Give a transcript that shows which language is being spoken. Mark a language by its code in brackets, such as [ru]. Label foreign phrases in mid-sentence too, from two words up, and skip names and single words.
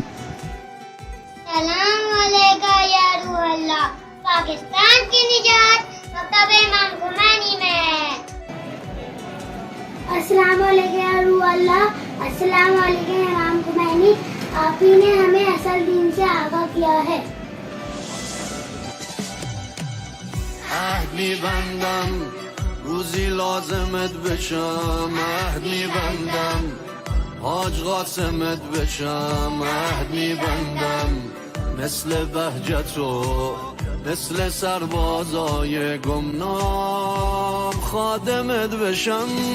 [ar] سلام علیکہ یا روح اللہ [ur] پاکستان کی نجات مکتب امام خمینی میں ہے [ar] السلام علیکم یا روح اللہ السلام علیکم [ur] امام خمینی آپ ہی نے ہمیں اصل دین سے آگاہ کیا ہے [fa] عهد میبندم روزی لازمت بشم عهد میبندم حاج قاسمت بشم عهد میبندم مثل بهجت و مثل سربازای گمنام خادمت بشم